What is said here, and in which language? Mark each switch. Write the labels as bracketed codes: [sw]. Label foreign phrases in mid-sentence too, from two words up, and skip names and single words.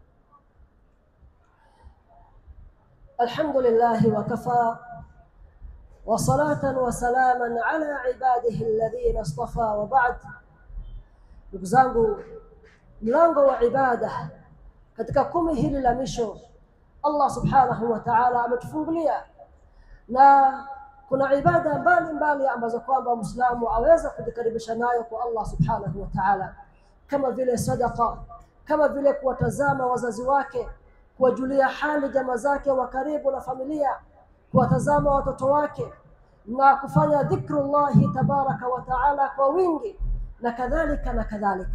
[ar] الحمد لله وكفى وصلاة وسلاما على عباده الذين اصطفى وبعد. [sw] Ndugu zangu, mlango wa ibada katika 10 hili la misho Allah [ar] سبحانه وتعالى [sw] ametufungulia, na kuna ibada mbalimbali ambazo kwamba Muislamu aweza kujikaribisha nayo kwa Allah [ar] سبحانه وتعالى, [sw] kama vile sadaqa, kama vile kuwatazama wazazi wake, kuwajulia hali jamaa zake wa karibu na familia, kuwatazama watoto wake na kufanya [ar] ذكر الله تبارك وتعالى [sw] kwa wingi na kadhalika na kadhalika.